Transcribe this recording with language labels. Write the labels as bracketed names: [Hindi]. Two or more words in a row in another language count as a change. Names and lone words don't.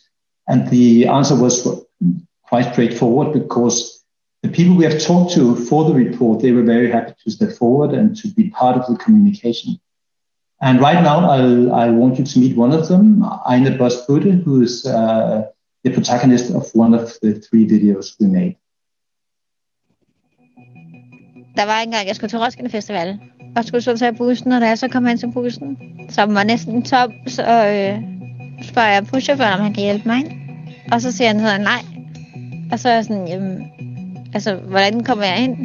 [English] And the answer was quite straightforward, because the people we have talked to for the report, they were very happy to step forward and to be part of the communication. And right now, I want you to meet one of them, Ejner Bosbudde, who is the protagonist of one of the 3 videos we made. [Danish] Der var engang, jeg skulle til Roskilde Festival, og skulle så tage bussen, og da jeg så kom hen til bussen, som var næsten tom, så spørger jeg buschaufføren, om han kan hjælpe mig ind. Og så siger han sådan, nej. Og så er jeg sådan, jamen, Altså, hvordan kommer jeg ind?